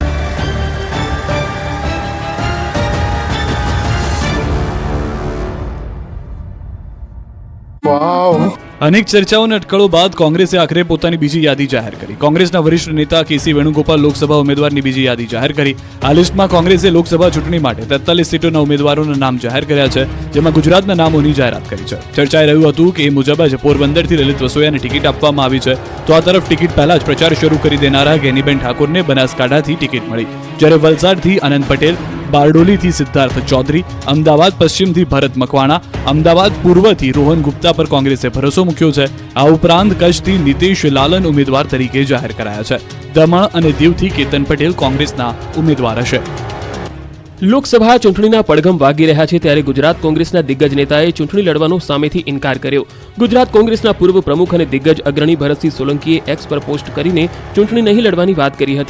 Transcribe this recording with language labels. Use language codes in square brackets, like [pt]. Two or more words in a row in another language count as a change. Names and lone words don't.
[gu] અનેક ચર્ચાઓ ને અટકળો બાદ કોંગ્રેસે આખિરે પોતાની બીજી યાદી જાહેર કરી। કોંગ્રેસના વરિષ્ઠ નેતા કેસી વેણુગોપાલ લોકસભા ઉમેદવારની બીજી યાદી જાહેર કરી। આ લિસ્ટમાં કોંગ્રેસે લોકસભા ચૂંટણી માટે 43 સીટોના ઉમેદવારોના નામ જાહેર કર્યા છે, જેમાં ગુજરાતના નામોની જાહેરાત કરી છે। ચર્ચાએ રહ્યું હતું કે એ મુજબ જ પોરબંદરથી લલિત વસોયાને ટિકિટ આપવામાં આવી છે, તો આ તરફ ટિકિટ પહેલા જ પ્રચાર શરૂ કરી દેનારા ગેનીબેન ઠાકુરને બનાસકાંઠાથી ટિકિટ મળી, જ્યારે વલસાડથી આનંદ પટેલ, બારડોલી થી સિદ્ધાર્થ ચૌધરી, અમદાવાદ પશ્ચિમ થી ભરત મકવાણા, અમદાવાદ પૂર્વ થી રોહન ગુપ્તા પર કોંગ્રેસે भरोસો મૂક્યો છે। આ ઉપરાંત કચ્છથી નીતિશ લાલન ઉમેદવાર તરીકે જાહેર કરાયા છે। દમણ અને દીવથી કેતન પટેલ કોંગ્રેસના ઉમેદવાર હશે। લોકસભા ચૂંટણીના પડઘમ વાગી રહ્યા છે ત્યારે ગુજરાત કોંગ્રેસના દિગ્ગજ નેતાએ ચૂંટણી લડવાનો સામેથી ઇનકાર કર્યો। ગુજરાત કોંગ્રેસના પૂર્વ પ્રમુખ અને દિગ્ગજ અગ્રણી ભરતસિંહ સોલંકીએ એક્સ પર પોસ્ટ કરીને ચૂંટણી નહીં લડવાની વાત કરી હતી।